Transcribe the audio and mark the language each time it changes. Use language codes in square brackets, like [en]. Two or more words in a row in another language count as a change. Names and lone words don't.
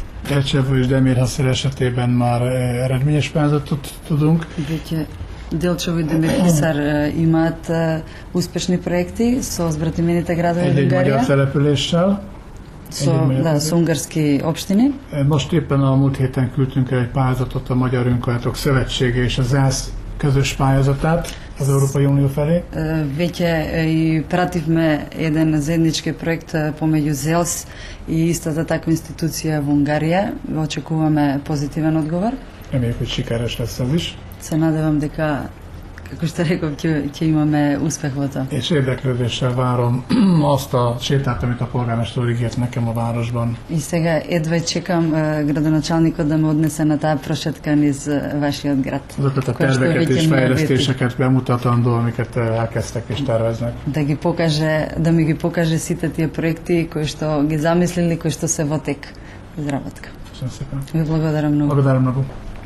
[hu] Elcsevő és Demérhaszer esetében már eredményes pályázatot tudunk. [mk] Делчево и Демирхисар имаат успешни проекти со збратимените градови во Унгарија. Со унгарски општини. [hu] Most éppen a múlt héten küldtünk el egy pályázatot a Magyar Önkormányzatok Szövetsége és a ZÁSZ közös pályázatát az Európai Unió felé. [mk] Веќе и пративме еден заеднички проект помеѓу ЗЕЛС и истата таква институција во Унгарија. Очекуваме позитивен одговор. [hu] Reméljük, hogy sikeres lesz ez is. [mk] Се надевам дека, како што реков, ќе имаме успех во тоа. [hu] És érdeklődéssel várom azt a sétát, amit a polgármester úr ígért nekem a városban. [mk] И сега едва чекам градоначалникот да ме однесе на таа прошетка низ вашиот град. [hu] Azokat a terveket és fejlesztéseket bemutatandó, amiket elkezdtek és terveznek. [mk] Да ми ги покаже сите тие проекти кои што ги замислили, кои што се во тек изработка. [hu] Köszönöm szépen. [mk] Ви благодарам многу. Благодарам много.